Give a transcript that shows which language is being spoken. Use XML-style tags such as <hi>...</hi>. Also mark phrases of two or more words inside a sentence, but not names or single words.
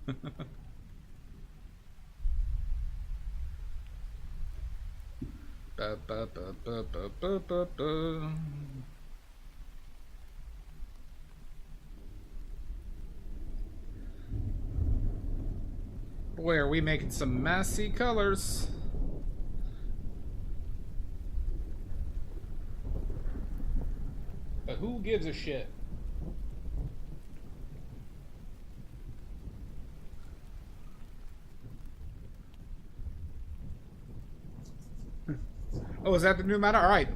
<en>Ba, ba, ba, ba, ba, ba, ba, ba. Boy, are we making some messy colors. But who gives a shit? Oh, is that the new meta? All right.</en>